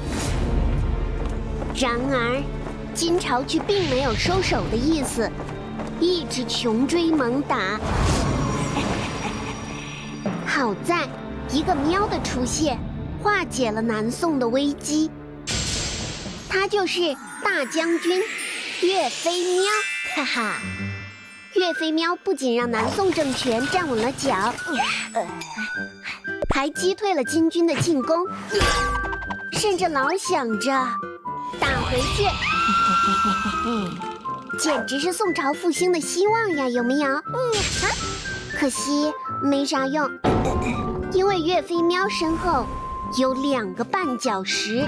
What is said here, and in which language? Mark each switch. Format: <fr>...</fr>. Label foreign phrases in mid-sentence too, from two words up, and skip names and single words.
<zh>然而，金朝却并没有收手的意思，一直穷追猛打。好在一个喵的出现，化解了南宋的危机。他就是大将軍岳飞喵，哈哈！岳飛喵不僅讓南宋政權站穩了腳，還擊退了金軍的進攻，甚至老想着打回去，簡直是宋朝復興的希望呀，有沒有？可惜沒啥用，因為岳飛喵身後有2個絆腳石。</zh>